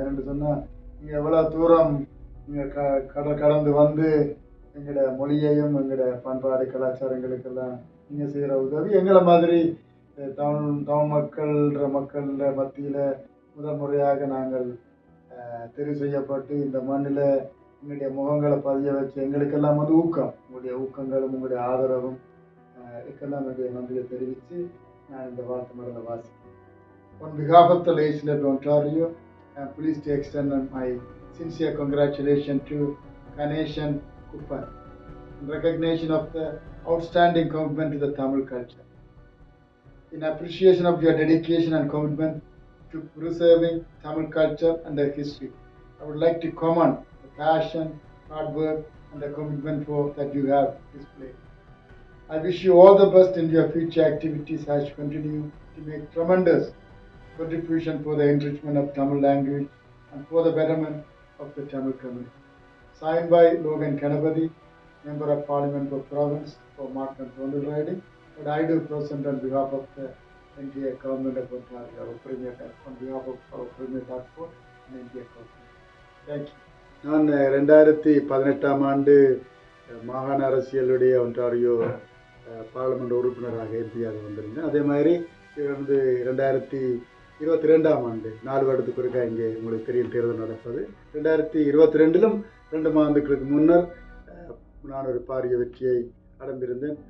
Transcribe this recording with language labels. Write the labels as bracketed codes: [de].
[ta] ஏன்னு சொன்னால், நீங்கள் எவ்வளோ தூரம் நீங்கள் கடந்து வந்து எங்களுடைய மொழியையும் எங்களுடைய பண்பாடு கலாச்சாரங்களுக்கெல்லாம் நீங்கள் செய்கிற உதவி எங்களை மாதிரி தமிழ் மக்கள் மத்தியில் முதல் முறையாக நாங்கள் தெரிவு செய்யப்பட்டு இந்த மண்ணில் எங்களுடைய முகங்களை பதிய வச்சு எங்களுக்கெல்லாம் ஊக்கம், உங்களுடைய ஊக்கங்களும் உங்களுடைய ஆதரவும் இதுக்கெல்லாம் என்னுடைய நன்றியை தெரிவித்து நான் இந்த வாழ்த்து மருந்தை வாசிக்கிறேன். [en] On behalf of the legislature of Ontario, I am pleased to extend my sincere congratulations to Ganeshan Kuppan in recognition of the outstanding commitment to the Tamil culture. In appreciation of your dedication and commitment to preserving Tamil culture and their history, I would like to commend the passion, hard work, and the commitment that you have displayed. I wish you all the best in your future activities as you continue to make tremendous contribution for the enrichment of Tamil language and for the betterment of the Tamil community. Signed by Logan Kanapati, Member of Parliament for Province for Markham Condal riding, but I do present on behalf of the entire government of Ontario, on behalf of our Premier Dartford and India government. Thank you. [ta] நான் 2018 ஆண்டு மாகாண அரசியலுடைய Ontario parliament உறுப்பினராக எம்பியாக வந்திருந்தேன். அதே மாதிரி 2022 ஆண்டு 4 வருடத்துக்கு ஒருக்கா இங்கே உங்களுக்கு தெரியும் தேர்தல் நடப்பது. 2022 2 மாதங்களுக்கு முன்னர் நான் ஒரு பாரிய வெற்றியை அடைந்திருந்தேன்.